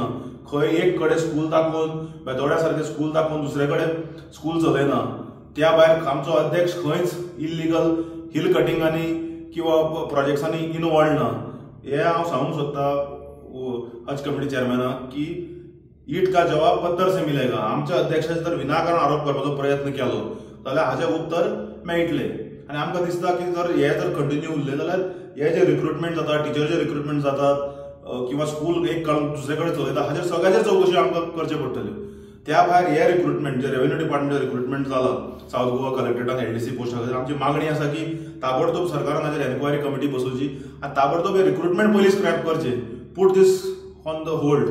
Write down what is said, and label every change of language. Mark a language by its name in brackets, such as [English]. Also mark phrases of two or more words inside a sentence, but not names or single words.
[Konkani] खंय एक कडेन स्कूल दाखोवन बेतोड्या सारकें स्कूल दाखोवन दुसरे कडेन स्कूल चलयना. त्या भायर आमचो अध्यक्ष खंयच [English] illegal hill cutting [Konkani] किंवा प्रोजेक्ट्सांनी इनवॉल्ड ना. हे हांव सांगूंक सोदता [English] Haj committee chairman [Konkani] की [Hindi] ईट का जवाब पत्तर से मिलेगा. [Konkani] आमच्या अध्यक्षाचे जर विनाकारण आरोप करपाचो प्रयत्न केलो जाल्यार हाचें उत्तर मेळटलें. आनी आमकां दिसता की जर हे जर कंटिन्यू उरले जाल्यार हे जे रिक्रुटमेंट जाता, टिचरचे रिक्रुटमेंट जातात किंवा स्कूल एक दुसरे कडेन चलयता हाचेर सगळ्याचे चवकशी आमकां करचे पडटल्यो. त्या भायर हे रिक्रुटमेंट जे [English] revenue department recruitment [Konkani] जाला साऊथ गोवा कलेक्टरेटान एलडीसी पोस्टा खातीर आमची मागणी आसा की ताबडतोब सरकारान हाचेर [English] enquiry committee [Konkani] बसोवची आनी ताबडतोब हे रिक्रुटमेंट पयलीं स्क्रॅप करचे, [English] put this on the hold.